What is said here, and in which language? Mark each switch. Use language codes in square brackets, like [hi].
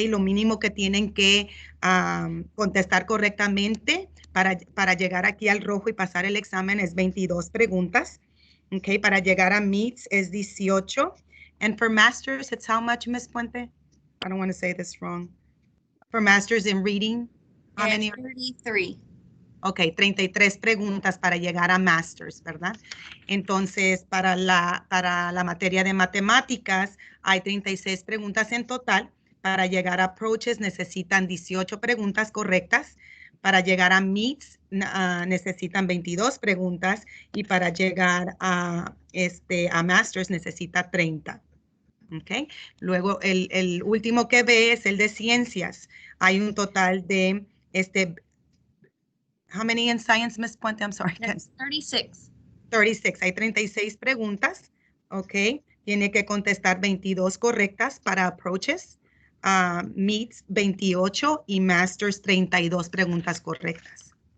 [es] Lo mínimo que tienen que contestar correctamente para llegar aquí al rojo y pasar el examen es 22 preguntas, ¿ok? Para llegar a meets es 18. [en] And for masters, it's how much, Ms. Puente? I don't want to say this wrong. For masters in reading, how many? 33. [es] Ok, 33 preguntas para llegar a masters, ¿verdad? Entonces, para la materia de matemáticas, hay 36 preguntas en total. Para llegar a approaches necesitan 18 preguntas correctas. Para llegar a meets necesitan 22 preguntas. Y para llegar a masters necesita 30. Okay. Luego, el último que ve es el de ciencias. Hay un total de, [en] how many in science, Ms. Puente? I'm sorry. That's 36. [es] 36. Hay 36 preguntas. Ok. Tiene que contestar 22 correctas para approaches. Meets 28 y masters 32 preguntas correctas.